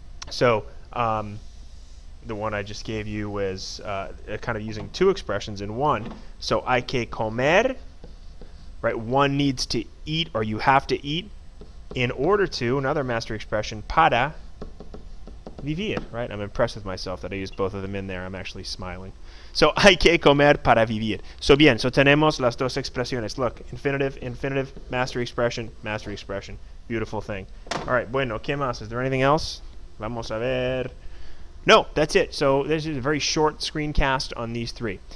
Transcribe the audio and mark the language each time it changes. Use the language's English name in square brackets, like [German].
[English] So the one I just gave you was kind of using two expressions in one. So [Spanish] hay que comer, [English] right? One needs to eat, or you have to eat. In order to, another master expression, [Spanish] para vivir, [English] right? I'm impressed with myself that I used both of them in there. I'm actually smiling. [Spanish] So, hay que comer para vivir. So, bien, so tenemos las dos expresiones. [English] Look, infinitive, infinitive, mastery expression, mastery expression. Beautiful thing. All right, [Spanish] bueno, ¿qué más? [English] Is there anything else? [Spanish] Vamos a ver. [English] No, that's it. So, this is a very short screencast on these three.